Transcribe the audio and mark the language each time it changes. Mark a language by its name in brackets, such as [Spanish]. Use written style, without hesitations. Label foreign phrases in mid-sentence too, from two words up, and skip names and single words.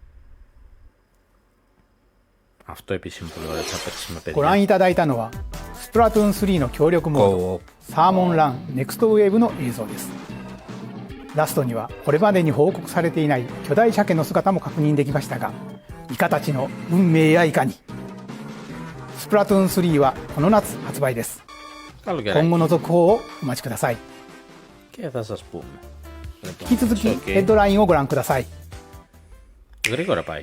[Greek] Αυτό επίσης είναι πολύ ωραίο, θα παίξει με παιδιά. [Japanese] ご覧いただいたのはスプラトゥーン3の協力モードサーモンランネクストウェーブの映像です。ラストにはこれまでに報告されていない巨大鮭の姿も確認できましたが、イカたちの運命やいかに。スプラトゥーン3はこの夏発売です。今後の続報をお待ちください。引き続きヘッドラインをご覧ください。 [Greek] Γρήγορα πάει.